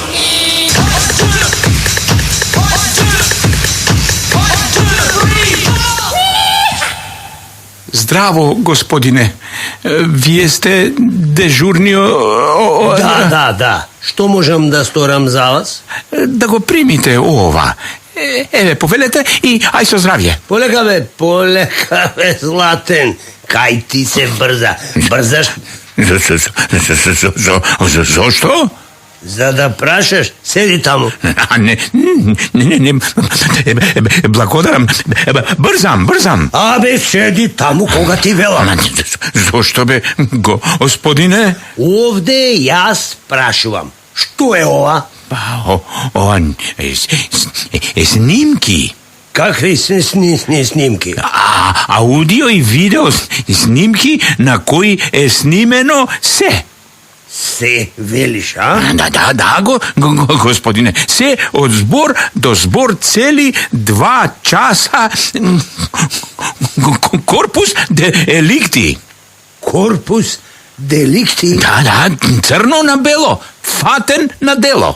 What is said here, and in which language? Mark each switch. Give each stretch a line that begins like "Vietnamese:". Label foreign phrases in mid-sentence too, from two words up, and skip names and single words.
Macedonian: Zdravo, gospodine. Vi jeste dežurnio... Da. Što možem da storam za vas? Da go primite ova. Eve, povedete i aj so zdravje. Polekave, Zlaten. Kaj ti se brzaš? Zašto? Za da prašaš, sedi tamo. A ne, blagodaram, brzam. Abe, sedi tamo koga ti velam. Zašto be, gospodine? Ovde ja sprašuvam. Što je ova? Pa, snimki. Kakvi snimki? Audio i video snimki na koji je snimeno se. Се велиш, а? Да, господине. Се от збор до збор цели 2 часа корпус деликти. Корпус деликти? Да, црно на бело, фатен на дело.